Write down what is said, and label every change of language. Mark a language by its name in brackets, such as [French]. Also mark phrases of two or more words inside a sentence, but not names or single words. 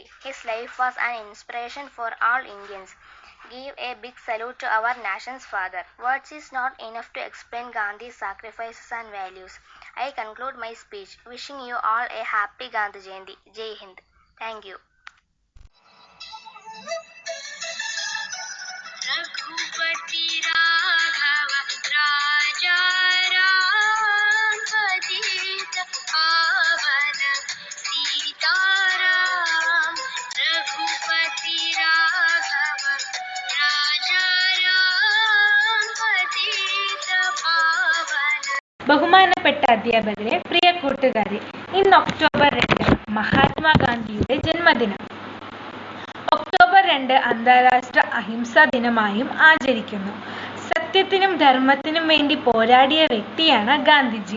[English] His life was an inspiration for all Indians. Give a big salute to our nation's father. Words is not enough to explain Gandhi's sacrifices and values. I conclude my speech wishing you all a happy Gandhi Jayanti. [Hindi] जय हिंद. [English] Thank you. [Hindi] रघुपति राघव राजा राम पतित पावन सीताराम रघुपति राघव राजा राम पतित पावन. [Malayalam] ബഹുമാനപ്പെട്ട അധ്യാപകരെ, പ്രിയ കൂട്ടുകാരെ, ഇന്ന് ഒക്ടോബർ 2 മഹാത്മാഗാന്ധിയുടെ ജന്മദിനം. ഒക്ടോബർ 2 അന്താരാഷ്ട്ര അഹിംസാ ദിനമായും ആചരിക്കുന്നു. സത്യത്തിനും ധർമ്മത്തിനും വേണ്ടി പോരാടിയ വ്യക്തിയാണ് ഗാന്ധിജി.